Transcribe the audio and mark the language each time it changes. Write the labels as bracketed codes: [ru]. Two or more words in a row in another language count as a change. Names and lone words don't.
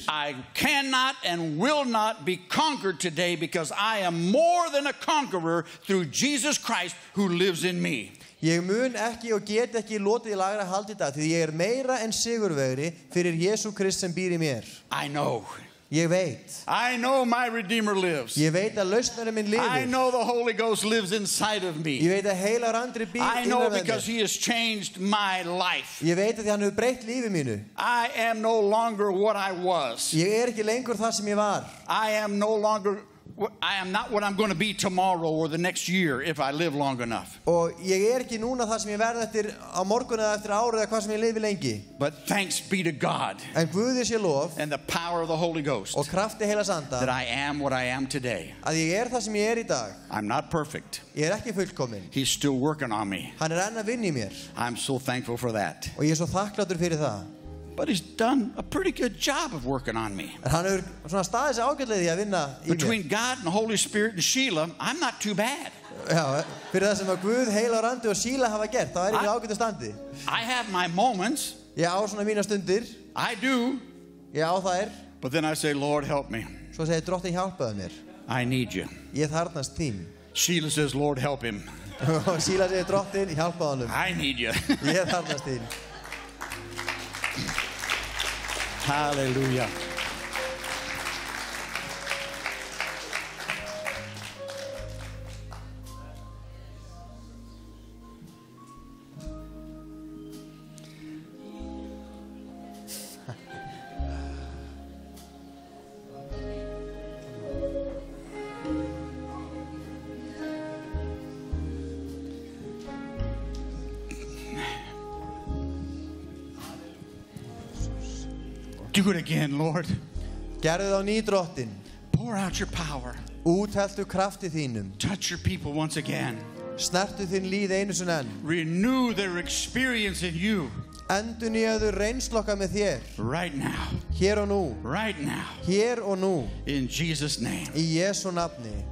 [en] I cannot and will not be conquered today because I am more than a conqueror through Jesus Christ who lives in me. [is] Ég mun ekki og get ekki lotið í lægra haldi í dag því ég meira en sigurvegari fyrir Jesú Krist sem býr í mér. [en] I know. [is] Ég veit. [en] I know my Redeemer lives. [is] Ég veit að lausnarinn minn lifir. [en] I know the Holy Ghost lives inside of me. [is] Ég veit að heilagur andi býr [en] I [is] innan [en] know [is] með mér. [en] because He has changed my life. [is] Ég veit að því hann hefur breytt lífi mínu. [en] I am no longer what I was. [is] Ég ekki lengur það sem ég var. [en] I am not what I'm going to be tomorrow or the next year if I live long enough. [is] Og ég ekki núna það sem ég verð eftir á morgun eða eftir árið eða hvað sem ég lifi lengi. [en] But thanks be to God. [is] En Guði sé lof. [en] And the power of the Holy Ghost. [is] Og krafti heilags anda. [en] That I am what I am today. [is] Að ég það sem ég í dag. [en] I'm not perfect. [is] Ég ekki fullkominn. [en] He's still working on me. [is] Hann enn að vinna í mér. [en] I'm so thankful for that. [is] Og ég svo þakklátur fyrir það. [en] But He's done a pretty good job of working on me. [is] Hann hefur svona staðið sig ágætlega í að vinna í mér. [en] Between God and the Holy Spirit and Sheila, I'm not too bad. [is] Já, fyrir það sem að Guð, heilagur andi og Sheila hafa gert, þá ég í ágætu standi. [en] I have my moments. [is] Ég á svona mína stundir. [en] I do. [is] Ég á þær. [en] But then I say, Lord, help me. [is] Svo segir Drottinn hjálpaðu mér. [en] I need you. [is] Ég þarfnast þín. [en] Sheila says, Lord, help him. [is] Og Sheila segir Drottinn hjálpaðu honum. [en] I need you. [is] Ég þarfnast þín. [en] Hallelujah. Do it again, Lord. [is] Gerðu það á ný, Drottinn. [en] Pour out your power. [is] Útheltu krafti þínum. [en] Touch your people once again. [is] Snertu þinn líð einu sinni enn. [en] Renew their experience in you. [is] Endurnýjaðu reynslu okkar með þér. [en] Right now. [is] Hér og nú. [en] Right now. [is] Hér og nú. [en] In Jesus' name. [is] Í Jesú nafni.